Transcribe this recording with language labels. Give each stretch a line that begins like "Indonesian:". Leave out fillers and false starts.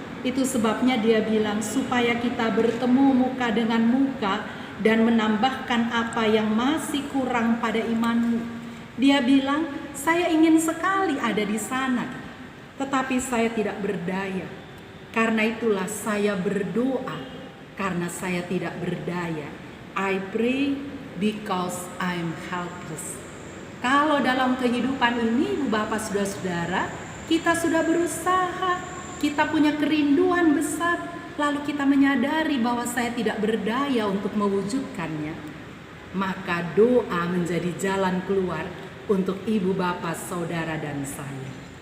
Indonesian: Itu sebabnya dia bilang supaya kita bertemu muka dengan muka dan menambahkan apa yang masih kurang pada imanmu. Dia bilang, saya ingin sekali ada di sana, tetapi saya tidak berdaya. Karena itulah saya berdoa, karena saya tidak berdaya.
English: I pray because I'm helpless.
Indonesian: Kalau dalam kehidupan ini, Bapak Saudara-saudara, kita sudah berusaha, kita punya kerinduan besar, lalu kita menyadari bahwa saya tidak berdaya untuk mewujudkannya, maka doa menjadi jalan keluar untuk ibu, bapak, saudara, dan saya.